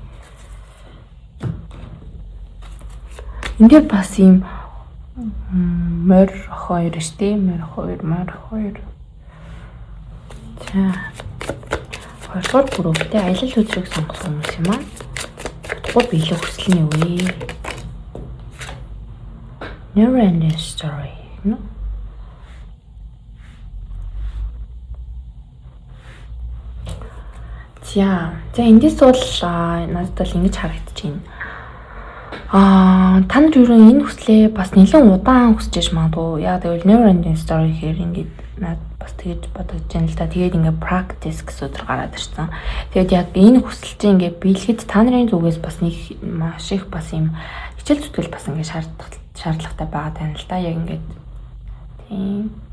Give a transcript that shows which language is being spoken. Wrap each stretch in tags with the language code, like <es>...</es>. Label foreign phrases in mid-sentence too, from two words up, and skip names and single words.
<mn>Энд дээр бас юм мөр 2 штэ мөр 2. За 2 дугаар групптэй аялал хөтөлбөрийг сонгосон хүмүүс юм аа. Утгагүй биелэх хүсэл нь юу вэ?</mn> <en>Never ending story. No?</en> <mn>За эндээс бол надад бол ингэж харагдаж байна. Та нар юу энэ хүслээ бас нэлээд удаан хүсэж иж магадгүй. Яг тэгвэл</mn> <en>never ending story</en> <mn>гэхээр ингээд надад бас тэгэж бодож байна л да. Тэгээд ингээд practice гэсэн үг гараад ирсэн. Тэгээд яг энэ хүсэл чинь ингээд биелэхэд та нарын зүгээс бас нэг маш их бас юм хичээл зүтгэл бас ингээд шаардлагатай байгаа тань л да. Яг ингээд тийм.</mn>